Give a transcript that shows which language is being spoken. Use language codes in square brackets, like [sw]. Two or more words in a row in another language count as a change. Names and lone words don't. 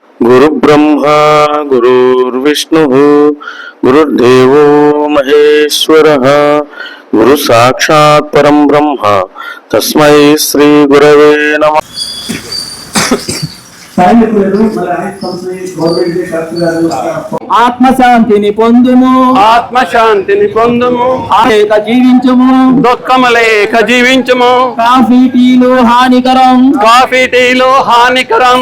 [sa] गुरुब्रह्मा गुरुर्विष्णुः गुरुर्देवो महेश्वरः गुरु साक्षात् परं ब्रह्म तस्मै श्री गुरवे नमः। [te] ఆత్మశాంతిని పొందుము, ఆత్మశాంతిని పొందుము, లేక జీవించుము, దుఃఖములేక జీవించుము. కాఫీ టీలు హానికరం, కాఫీ టీలు హానికరం,